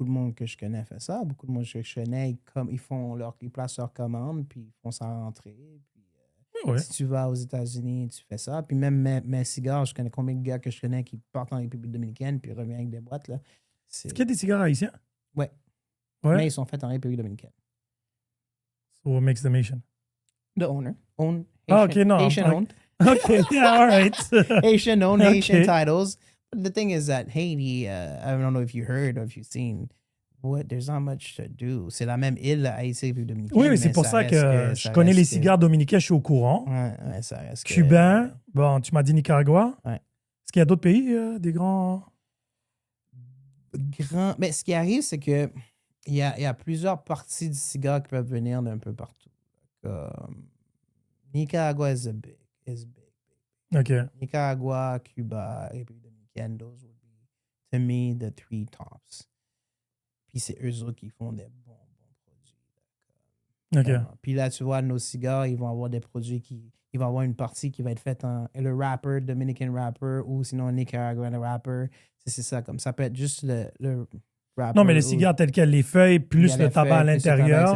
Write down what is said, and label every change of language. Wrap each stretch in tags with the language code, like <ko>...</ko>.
<fr>Beaucoup de monde que je connais fait ça. Beaucoup de monde que je connais, ils placent leur commande, puis ils font ça rentrer. Puis, Ouais. si tu vas aux États-Unis, tu fais ça. Puis même mes cigares, je connais combien de gars que je connais qui partent en République dominicaine puis reviennent avec des boîtes. Là. Est-ce qu'il y a des cigares haïtiens? Ouais. Ouais. Mais ils sont faits en République dominicaine.</fr> <en>So what makes them Asian? The owner. Own Ah, Haitian,</en> <fr>ok, non.</fr> <en>Haitian owned. Okay, yeah, all right. Haitian owned, Okay. Haitian titles. But the thing is that Haiti, I don't know if you heard or if you've seen, there's not much to do.</en> <fr>C'est la même île, Haïti et République dominicaine. Oui, mais c'est pour ça que je connais les cigares dominicains, je suis au courant. Ouais, ça reste Cubain, bon, tu m'as dit Nicaragua. Ouais. Est-ce qu'il y a d'autres pays, des grands... Mais ce qui arrive, c'est que il y a plusieurs parties du cigare qui peuvent venir d'un peu partout.</fr> <en>Nicaragua is big. OK. Nicaragua, Cuba, République dominicaine, those would be, to me, the three tops.</en> <fr>Puis c'est eux autres qui font des bons produits. OK. Puis là, tu vois, nos cigares, ils vont avoir des produits ils vont avoir une partie qui va être faite en le wrapper, Dominican wrapper, ou sinon Nicaraguan wrapper. C'est ça, comme ça peut être juste le wrapper. Non, mais les cigares tels quels, les feuilles, plus le tabac à l'intérieur.</fr>